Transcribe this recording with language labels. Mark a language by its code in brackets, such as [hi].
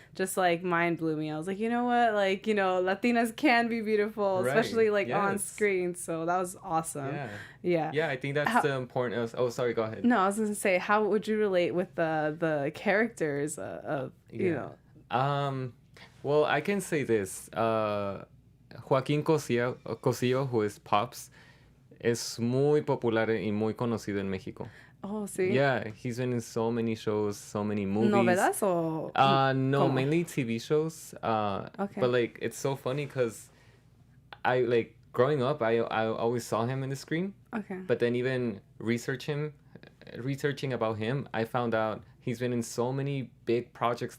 [en] Just like mind blew me. I was like, you know what, like, you know, Latinas can be beautiful, especially like on screen. So that was awesome. Yeah, I think that's the important. Oh, sorry, go ahead. No, I was gonna say, how would you relate with the characters of you know? Well, I can say this. [es] Joaquín Cosío, [en] who is Pops, [es] es muy popular y muy conocido en México. Oh, sí. [en] Yeah, he's been in so many shows, so many movies. [es] ¿Novelas o...? [en] No, mainly TV shows. Okay. But, like, it's so funny because I, like, growing up, I always saw him in the screen. Okay. But then even researching about him, I found out he's been in so many big projects.